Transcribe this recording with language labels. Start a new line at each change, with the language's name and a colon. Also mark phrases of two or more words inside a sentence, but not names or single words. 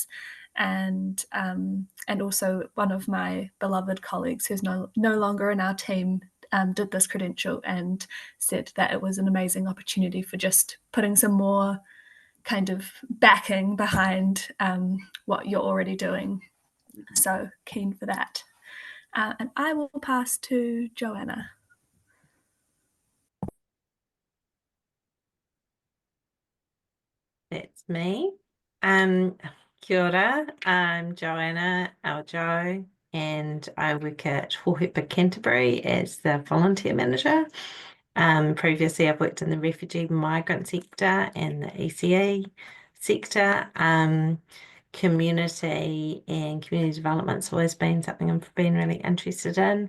English: And also one of my beloved colleagues who's no longer in our team did this credential and said that it was an amazing opportunity for just putting some more kind of backing behind what you're already doing. So keen for that. And I will pass to Joanna. That's me.
Māori: Kia ora,
English: I'm Joanna Aljo, and I work at Hohepa Canterbury as the volunteer manager. Previously, I've worked in the refugee migrant sector and the ECE sector. Community and community development's always been something I've been really interested in.